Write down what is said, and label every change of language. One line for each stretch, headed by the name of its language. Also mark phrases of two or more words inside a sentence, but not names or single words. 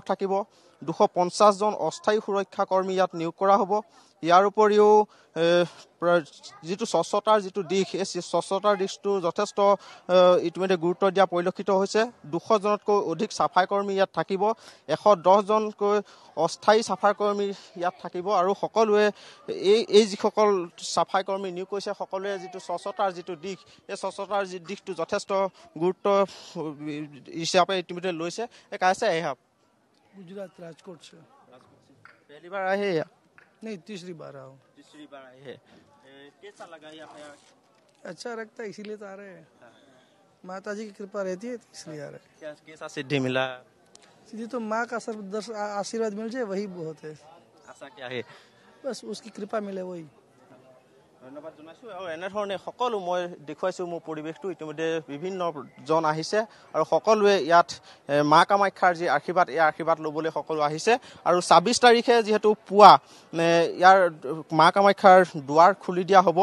Assamese: থাকিব 250 জন অস্থায়ী সুৰক্ষা কৰ্মী ইয়াত নিয়োগ কৰা হ'ব ইয়াৰ উপৰিও যিটো স্বচ্ছতাৰ যিটো দিশ এই স্বচ্ছতাৰ দিশটো যথেষ্ট ইতিমধ্যে গুৰুত্ব দিয়া পৰিলক্ষিত হৈছে 200 জনতকৈ অধিক চাফাই কৰ্মী ইয়াত থাকিব 110 জনকৈ অস্থায়ী চাফাই কৰ্মী ইয়াত থাকিব আৰু সকলোৱে এই যিসকল চাফাই কৰ্মী নিয়োগ কৰিছে সকলোৱে যিটো স্বচ্ছতাৰ যিটো দিশ এই স্বচ্ছতাৰ যি দিশটো যথেষ্ট গুৰুত্ব হিচাপে ইতিমধ্যে লৈছে এই কাইছে আহে
Hindi: गुजरात राजकोट से पहली बार आए हैं या नहीं तीसरी बार आओ तीसरी बार आए हैं कैसा लगा यहाँ अच्छा लगता है इसीलिए तो आ रहे हैं माता जी की कृपा रहती है तो इसलिए आ रहे हैं क्या कैसा सिद्धि मिला सीधी तो माँ का आशीर्वाद मिल जाए वही बहुत है आशा क्या है बस उसकी कृपा मिले वही
Assamese: ধন্যবাদ জনাইছোঁ আৰু এনেধৰণে সকলো মই দেখুৱাইছোঁ মোৰ পৰিৱেশটো ইতিমধ্যে বিভিন্ন জন আহিছে আৰু সকলোৱে ইয়াত মা কামাখ্যাৰ যি আশীৰ্বাদ এই আশীৰ্বাদ ল'বলৈ সকলো আহিছে আৰু 26 তাৰিখে যিহেতু পুৱা ইয়াৰ মা কামাখ্যাৰ দুৱাৰ খুলি দিয়া হ'ব